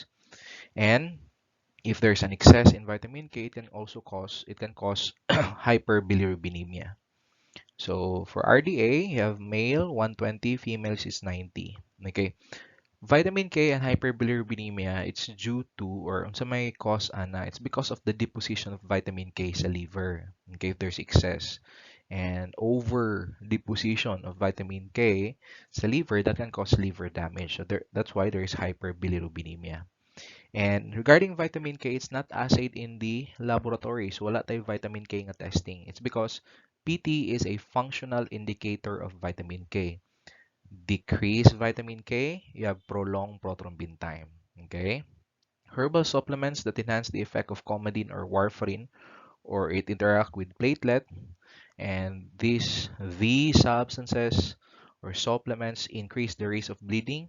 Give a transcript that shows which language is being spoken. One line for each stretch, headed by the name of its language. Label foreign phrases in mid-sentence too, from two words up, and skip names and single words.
English: And if there's an excess in vitamin K, it can cause hyperbilirubinemia. So for RDA, you have male 120, females is 90. Okay. Vitamin K and hyperbilirubinemia, it's due to or
Filipino: sa may
English: cause it's because of the deposition of vitamin K sa liver. Okay, if there's excess and over deposition of vitamin K sa liver, that can cause liver damage. So that's why there is hyperbilirubinemia. And regarding vitamin K, it's not assayed in the laboratory.
Filipino: So wala tayo vitamin K nga testing.
English: It's because PT is a functional indicator of vitamin K. Decrease vitamin K, you have prolonged prothrombin time. Okay? Herbal supplements that enhance the effect of comedine or warfarin or it interact with platelet and these substances or supplements increase the risk of bleeding.